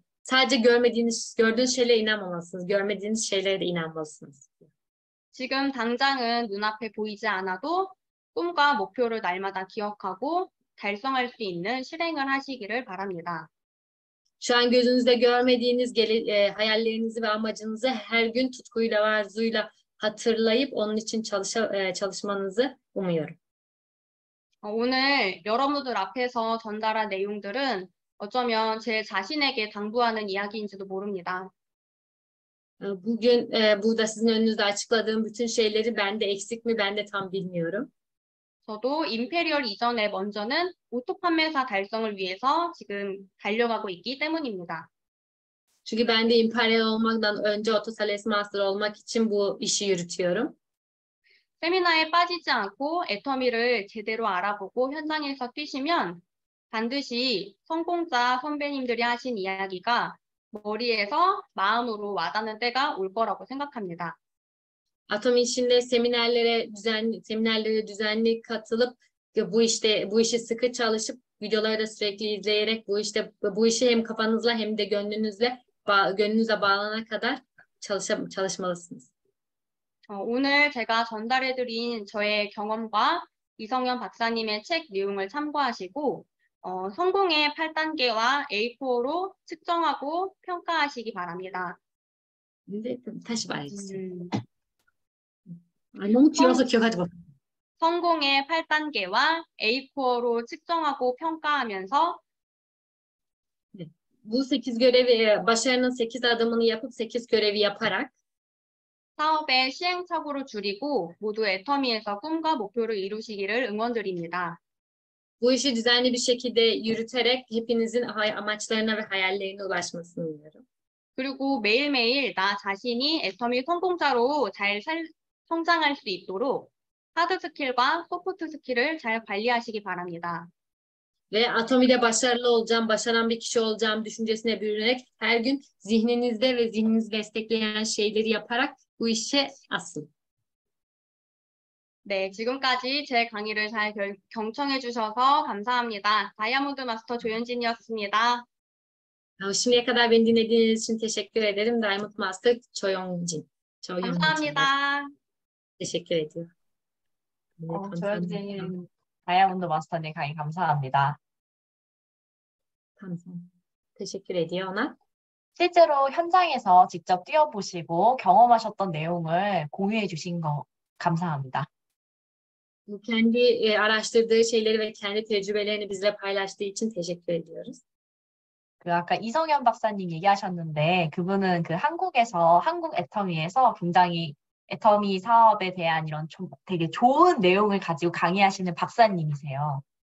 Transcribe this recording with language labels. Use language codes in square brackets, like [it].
[tr] Sadece gördüğünüz şeylere inanmamalısınız. Görmediğiniz şeylere de inanmalısınız. [ko] 지금 당장은 눈앞에 보이지 않아도 꿈과 목표를 날마다 기억하고 달성할 수 있는 실행을 하시기를 바랍니다. [tr] Şu an gözünüzde görmediğiniz hayallerinizi ve amacınızı her gün tutkuyla ve arzuyla hatırlayıp onun için çalışmanızı umuyorum. [ko] 오늘 여러분들 앞에서 전달한 내용들은 어쩌면 제 자신에게 당부하는 이야기인지도 모릅니다. [tr] Bugün burada sizin önünüzde açıkladığım bütün şeyleri bende eksik mi ben de tam bilmiyorum. [ko] 저도 임페리얼 이전에 먼저는 오토 판매사 달성을 위해서 지금 달려가고 있기 때문입니다. [tr] Çünkü ben de İmpanyal olmaktan önce Otosales Master olmak için bu işi yürütüyorum. [ko] 세미나에 빠지지 않고 애터미를 제대로 알아보고 현장에서 뛰시면 반드시 성공자 선배님들이 하신 이야기가 머리에서 마음으로 와닿는 때가 올 거라고 생각합니다. [tr] Atom işinde seminerlere düzenli katılıp bu işi sıkı çalışıp videoları da sürekli izleyerek bu işi hem kafanızla hem de gönlünüze bağlanana kadar çalışmalısınız. [ko] 오늘 제가 전달해드린 저의 경험과 이성현 박사님의 책 내용을 참고하시고 성공의 8단계와 A4로 측정하고 평가하시기 바랍니다. 다시 말해주세요. 너무 길어서 기억하지 못해요. 성공의 8단계와 A4로 측정하고 평가하면서 [tr] Bu 8 görevi, başarının 8 adımını yapıp 8 görevi yaparak [ko] 사업의 시행착오를 줄이고 모두 애터미에서 꿈과 목표를 이루시기를 응원드립니다. [tr] bu işi düzenli bir şekilde yürüterek hepinizin amaçlarına ve hayallerine ulaşmasını umuyorum. [ko] 그리고 매일매일 나 자신이 애터미 성공자로 잘 성장할 수 있도록 하드 스킬과 소프트 스킬을 잘 관리하시기 바랍니다. [tr] Ve Atomi'de başarılı olacağım, başaran bir kişi olacağım düşüncesine bürünerek her gün zihninizde ve zihninizi destekleyen şeyleri yaparak bu işe asılın. [ko] 네, 지금까지 제 강의를 잘 경청해 주셔서 감사합니다. 다이아몬드 마스터 조현진이었습니다. [tr] Şimdiye kadar beni dinlediğiniz için teşekkür ederim. [en] Diamond Master Choyongjin. [ko] 감사합니다. [tr] Teşekkür ediyorum. [ko] 조현진 다이아몬드 마스터님 강의 감사합니다. [tr] Teşekkür ediyor ona. [ko] 실제로 현장에서 직접 뛰어보시고 경험하셨던 내용을 공유해 주신 거 감사합니다. [tr] Kendi araştırdığı şeyleri ve kendi tecrübelerini bizle paylaştığı için teşekkür ediyoruz. [ko] 그 아까 이성현 박사님 얘기하셨는데 그분은 그 한국에서 한국 애터미에서 굉장히 애터미 사업에 대한 이런 되게 좋은 내용을 가지고 강의하시는 박사님이세요.